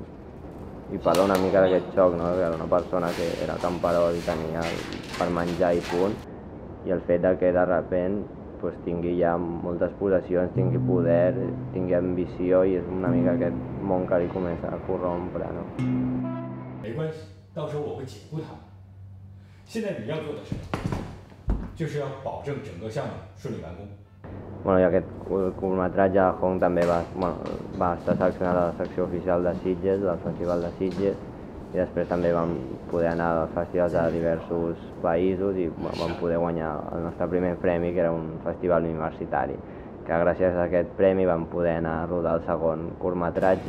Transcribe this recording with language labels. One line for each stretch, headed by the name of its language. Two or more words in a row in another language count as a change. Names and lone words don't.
Catalan: I parla una mica d'aquest xoc, no? Que era una persona que era camperol i tenia per menjar i punt, i el fet que de sobte pues, tingui ja moltes possessions, tingui poder, tingui ambició i és una mica aquest món que li comença a corrompre. No?
Chinese: 没关系，到时候我会解雇他们。现在你要做的事就是要保证整个项目顺利完工。
Catalan: I aquest curtmetratge Hong també va estar seleccionat a la secció oficial de Sitges, del Festival de Sitges, i després també vam poder anar a festivals de diversos països i vam poder guanyar el nostre primer premi, que era un festival universitari, que gràcies a aquest premi vam poder anar a rodar el segon curtmetratge.